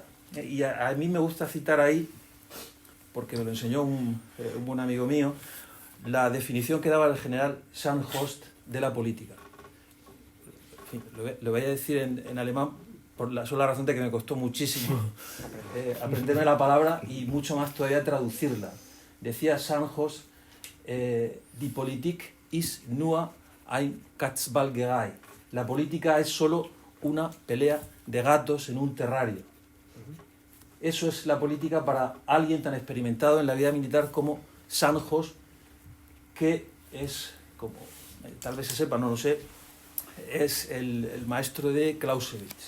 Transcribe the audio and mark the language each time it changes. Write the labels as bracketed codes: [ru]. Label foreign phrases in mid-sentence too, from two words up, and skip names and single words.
[es] Y a mí me gusta citar ahí, porque me lo enseñó un buen amigo mío, la definición que daba el general Sandhorst de la política. En fin, lo voy a decir en alemán por la sola razón de que me costó muchísimo aprenderme la palabra y mucho más todavía traducirla. [de] Decía Sandhorst, die Politik ist nur ein Katzbalgerei. [es] La política es solo una pelea de gatos en un terrario. Eso es la política para alguien tan experimentado en la vida militar como Sandhorst, que es, como tal vez se sepa, no lo sé, es el maestro de Clausewitz.